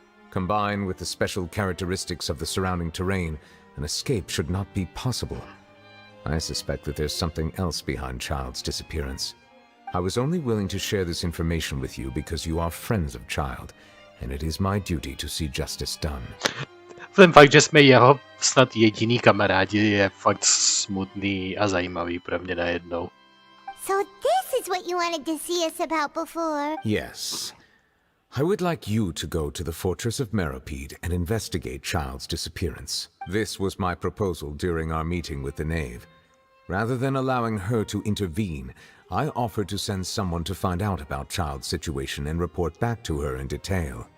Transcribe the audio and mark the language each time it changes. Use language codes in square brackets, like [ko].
[en] Combined with the special characteristics of the surrounding terrain, an escape should not be possible. I suspect that there's something else behind Child's disappearance. I was only willing to share this information with you because you are friends of Child, and it is my duty to see justice done. [cs] Ten fakt, že jsme jeho snad jediný kamarádi, je fakt smutný a zajímavý pro mě najednou. [en] So this is what you wanted to see us about before. Yes. I would like you to go to the fortress of Meropide and investigate Child's disappearance. This was my proposal during our meeting with the knave. Rather than allowing her to intervene, I offered to send someone to find out about Child's situation and report back to her in detail.